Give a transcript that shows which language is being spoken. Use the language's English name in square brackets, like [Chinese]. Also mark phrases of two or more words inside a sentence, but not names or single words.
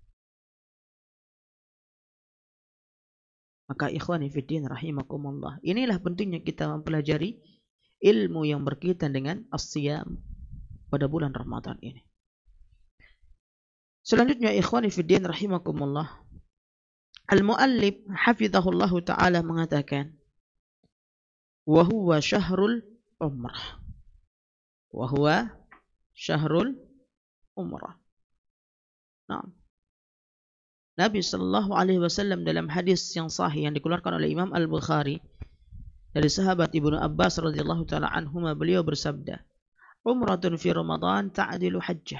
[Indonesian] Maka [Arabic] إخواني في الدين رحمكم الله, [Indonesian] inilah pentingnya kita mempelajari ilmu yang berkaitan dengan as-siyam pada bulan Ramadan ini. Selanjutnya [Arabic] إخواني في الدين رحمكم الله, المؤلف حفظه الله تعالى [Indonesian] mengatakan, [Arabic] وهو شهر العمرة. وهو شهر العمرة. [Indonesian] Nah, Nabi [Arabic] صلى الله عليه وسلم [Indonesian] dalam hadis yang sahih yang dikeluarkan oleh Imam Al-Bukhari dari sahabat Ibnu Abbas [Arabic] رضي الله تعالى عنهما, [Indonesian] beliau bersabda, [Arabic] "عمرة في رمضان تعدل حجة."